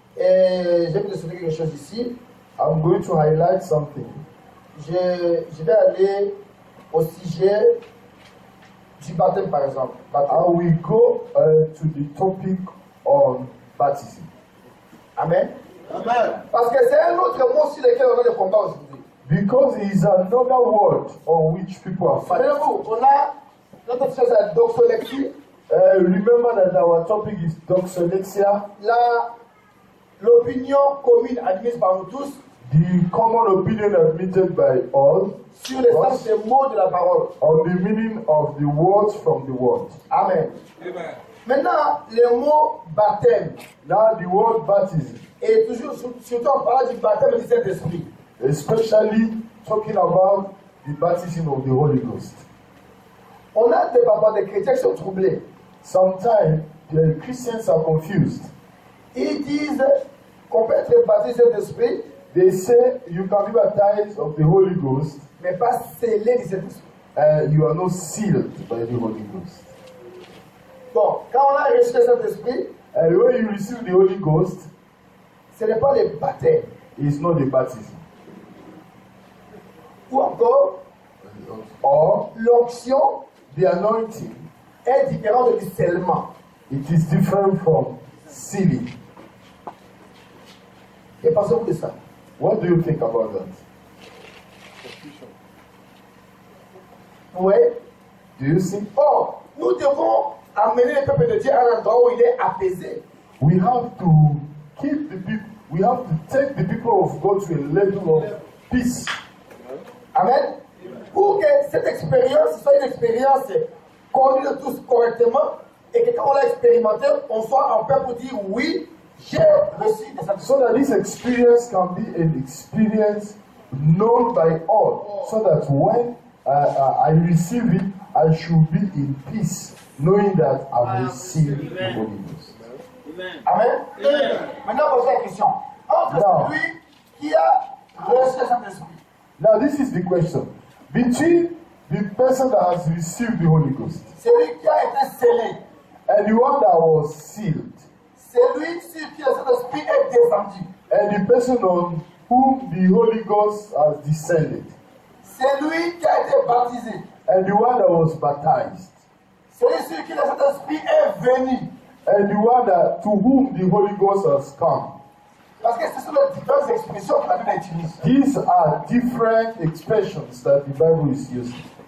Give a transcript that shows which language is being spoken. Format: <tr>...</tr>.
<fr>Et je vais vous expliquer quelque chose ici.</fr> <en>I'm going to highlight something.</en> <fr>Je vais aller au sujet du baptême, par exemple.</fr> <en>I will go to the topic on baptism. Amen. Amen.</en> <fr>Parce que c'est un autre mot sur lequel on a des combats aujourd'hui.</fr> <en>Because it is another word on which people are fighting.</en> <fr>Souvenez-vous, on a notre chose à doxolexie.</fr> <en>Remember that our topic is doxolexia.</en> <fr>L'opinion commune admise par nous tous</fr> <en>The common opinion admitted by all</en> <fr>sur le sens des mots de la parole.</fr> <en>on the meaning of the words from the word. Amen. Amen.</en> <fr>Maintenant, le mot baptême,</fr> <en>Now the word baptism,</en> <fr>et toujours, surtout en parlant du baptême du Saint-Esprit,</fr> <en>especially talking about the baptism of the Holy Ghost.</en> <fr>on a des chrétiens qui sont troublés.</fr> <en>Sometimes the Christians are confused.</en> <fr>Ils disent qu'on peut être baptisé du Saint-Esprit,</fr> <en>They say you can be baptized of the Holy Ghost,</en> <fr>mais pas scellé du Saint-Esprit.</fr> <en>you are not sealed by the Holy Ghost.</en> <fr>Bon, quand on a reçu le Saint-Esprit,</fr> <en>And when you receive the Holy Ghost,</en> <fr>ce n'est pas le baptême.</fr> <en>it's not the baptism.</en> <fr>Ou encore,</fr> <en>Or</en> <fr>l'onction</fr> <en>the anointing,</en> <fr>est différente du scellement.</fr> <en>it is different from sealing.</en> <fr>Et pensez-vous de ça?</fr> <en>What do you think about that?</en> <fr>Oui.</fr> <en>Do you see?</en> <fr>Or, nous devons amener le peuple de Dieu à un endroit où il est apaisé.</fr> <en>We have to keep the people, we have to take the people of God to a level of peace. Amen.</en> <fr>Pour que cette expérience soit une expérience connue de tous correctement et que quand on l'a expérimenté, on soit en paix pour dire oui, j'ai reçu des satisfactions.</fr> <en>So that this experience can be an experience known by all. So that when I receive it, I should be in peace, knowing that I've received the Holy Ghost. Amen. Maintenant, posez la question.</en> <fr>Entre celui qui a reçu le Saint-Esprit,</fr> <en>Now this is the question. Between the person that has received the Holy Ghost</en> <fr>celui qui a été scellé,</fr> <en>and the one that was sealed,</en> <fr>celui sur qui le Saint-Esprit est descendu,</fr> <en>and the person on whom the Holy Ghost has descended,</en> <fr>celui qui a été baptisé,</fr> <en>and the one that was baptized,</en> <fr>celui sur qui le Saint-Esprit est venu.</fr> <en>and the one that to whom the Holy Ghost has come.</en> <fr>Parce que ce sont les différentes expressions que la Bible utilise.</fr> <en>These are different expressions that the Bible is using.</en>